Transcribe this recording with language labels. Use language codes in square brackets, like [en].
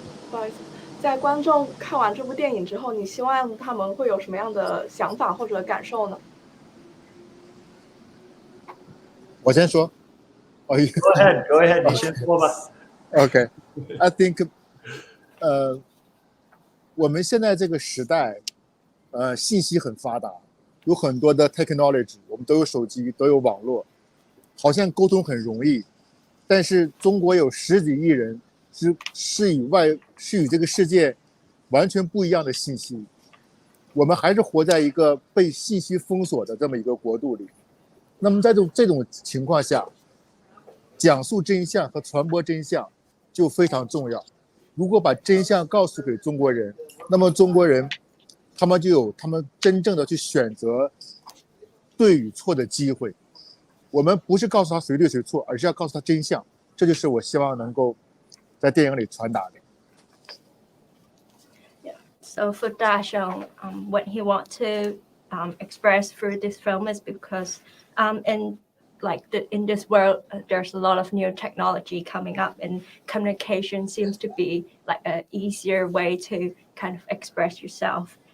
[zh] 不好意思，在观众看完这部电影之后，你希望他们会有什么样的想法或者感受呢？我先说。 [en] Go ahead. [zh] 你先说吧。 [en] Okay, I think, [zh] 我们现在这个时代，信息很发达，有很多的 technology， 我们都有手机，都有网络，好像沟通很容易。但是中国有10几亿人是与这个世界完全不一样的信息，我们还是活在一个被信息封锁的这么一个国度里。那么在这种情况下，讲述真相和传播真相就非常重要。如果把真相告诉给中国人，那么中国人他们就有他们真正的去选择对与错的机会。我们不是告诉他谁对谁错，而是要告诉他真相。这就是我希望能够在电影里传达的。 [en] So for Daxiong, what he wants to express through this film is because in this world, there's a lot of new technology coming up, and communication seems to be like an easier way to kind of express yourself.